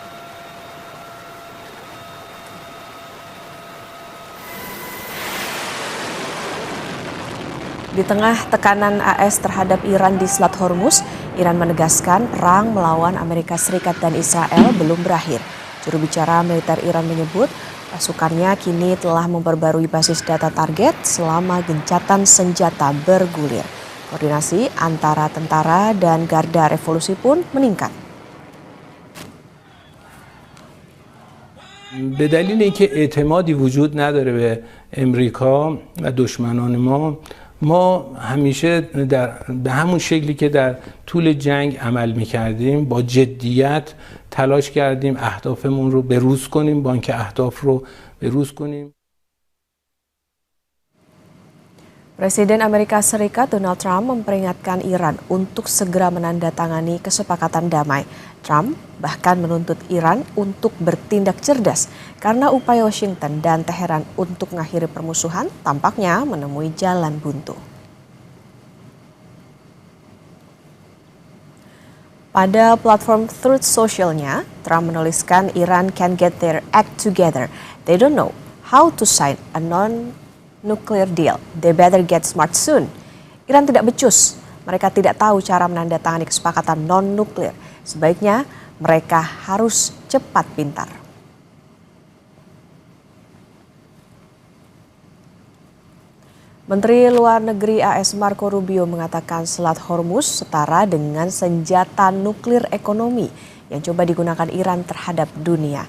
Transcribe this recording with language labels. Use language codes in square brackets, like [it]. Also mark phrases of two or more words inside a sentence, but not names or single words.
[id] Di tengah tekanan AS terhadap Iran di Selat Hormuz, Iran menegaskan perang melawan Amerika Serikat dan Israel belum berakhir. Juru bicara militer Iran menyebut pasukannya kini telah memperbarui basis data target selama gencatan senjata bergulir. Koordinasi antara tentara dan Garda Revolusi pun meningkat. [fa] به دلیل اینکه اعتمادی وجود نداره به امریکا و دشمنان ما همیشه به همون شکلی که در طول جنگ عمل می‌کردیم با جدیت تلاش کردیم اهدافمون رو بروز کنیم، بانک اهداف رو بروز کنیم. [id] Presiden Amerika Serikat Donald Trump memperingatkan Iran untuk segera menandatangani kesepakatan damai. Trump bahkan menuntut Iran untuk bertindak cerdas karena upaya Washington dan Teheran untuk mengakhiri permusuhan tampaknya menemui jalan buntu. Pada platform Truth Social-nya, Trump menuliskan [en] Iran can get their act together. They don't know how to sign a non-nuclear deal. They better get smart soon. [id] Iran tidak becus. Mereka tidak tahu cara menandatangani kesepakatan non-nuklir. Sebaiknya mereka harus cepat pintar. Menteri Luar Negeri AS Marco Rubio mengatakan Selat Hormuz setara dengan senjata nuklir ekonomi yang coba digunakan Iran terhadap dunia.